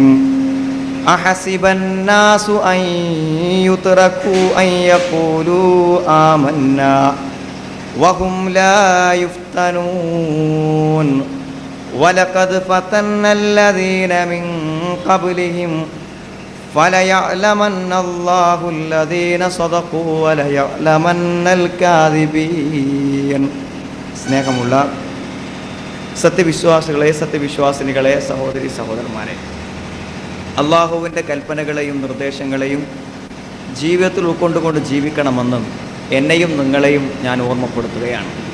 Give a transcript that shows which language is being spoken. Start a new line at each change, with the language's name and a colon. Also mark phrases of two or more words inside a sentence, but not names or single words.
Arabic: أحسب الناس أن يتركوا أن يقولوا آمنا وهم لا يفتنون. ولقد فتنا الذين من قبلهم فليعلمن الله الذين صدقوا وليعلمن الكاذبين.
Malayalam: സ്നേഹമുള്ള സത്യവിശ്വാസികളെ, സത്യവിശ്വാസിനികളെ, സഹോദരി സഹോദരന്മാരെ, അള്ളാഹുവിൻ്റെ കൽപ്പനകളെയും നിർദ്ദേശങ്ങളെയും ജീവിതത്തിൽ ഉൾക്കൊണ്ടുകൊണ്ട് ജീവിക്കണമെന്നും എന്നെയും നിങ്ങളെയും ഞാൻ ഓർമ്മപ്പെടുത്തുകയാണ്.